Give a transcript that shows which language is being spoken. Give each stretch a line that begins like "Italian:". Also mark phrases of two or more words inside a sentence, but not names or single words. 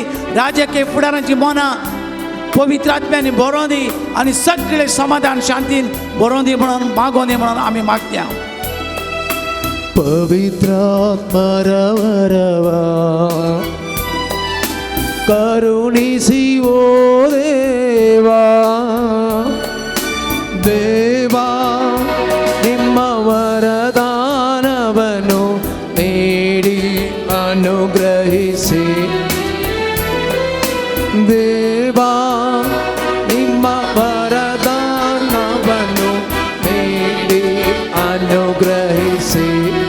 Konkani: राजकीय फुडारांची मोनां पवित्र आत्म्यानी बरोवन दी आनी सगळे समाधान शांतीन बरोवन दी म्हणून मागोवन दी म्हणून आमी मागया.
Kannada: ಪವಿತ್ರ ಆತ್ಮಾ ರವಾ ರವಾ ಕರುಣಿಸೀ ಓ ದೇವಾ ದೇವಾ ನಿಮ್ಮ ವರದಾನವನ್ನು ನೀಡಿ ಅನುಗ್ರಹಿಸಿ ದೇವಾ ನಿಮ್ಮ ವರದಾನವನ್ನು ನೀಡಿ ಅನುಗ್ರಹಿಸಿ